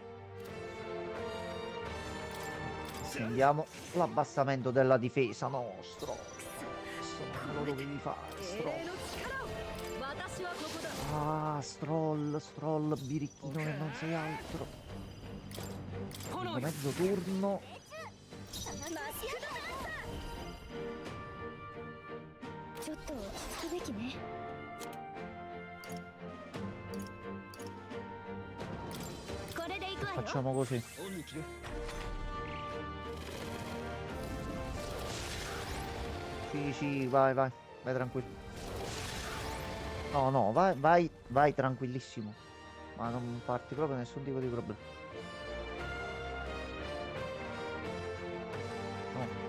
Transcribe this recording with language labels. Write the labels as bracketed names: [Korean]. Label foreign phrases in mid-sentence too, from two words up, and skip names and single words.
[Italian] Scendiamo l'abbassamento della difesa nostro. Questo non lo dovevi fare, Stroll. Ah, Stroll, birichino che non sei altro. Mezzo turno. [Japanese] ちょっと落ち着くべきね。これで行くわよ。 [Italian] Facciamo così. Sì, sì, vai, vai. Vai tranquillo. No, no, vai, vai, vai tranquillissimo. Ma non farti proprio nessun tipo di problema. Ok.